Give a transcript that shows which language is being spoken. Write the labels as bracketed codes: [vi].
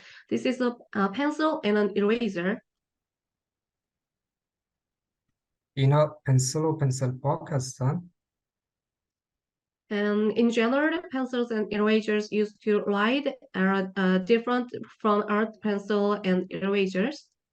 [en] This is a pencil and an eraser. [fa] اینا پنسل و پنسل پاک هستن. [en] And in general, pencils and erasers used to write are different from art pencil and erasers.